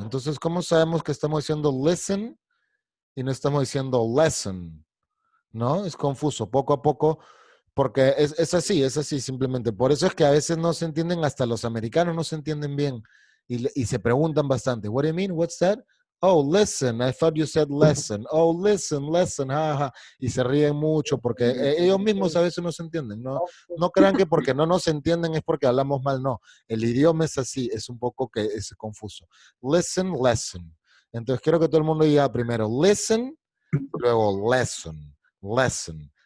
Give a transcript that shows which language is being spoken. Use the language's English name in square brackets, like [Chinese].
[Spanish] Entonces, ¿cómo sabemos que estamos diciendo listen y no estamos diciendo lesson? ¿No? Es confuso. Poco a poco, porque es así simplemente. Por eso es que a veces no se entienden, hasta los americanos no se entienden bien y se preguntan bastante. [English] What do you mean? What's that? Oh, listen, I thought you said lesson. Oh, listen, lesson, jaja. [Spanish] Y se ríen mucho porque ellos mismos a veces no se entienden. No, no crean que porque no nos entienden es porque hablamos mal, no. El idioma es así, es un poco que es confuso. Listen, lesson. Entonces quiero que todo el mundo diga primero listen, luego lesson, lesson.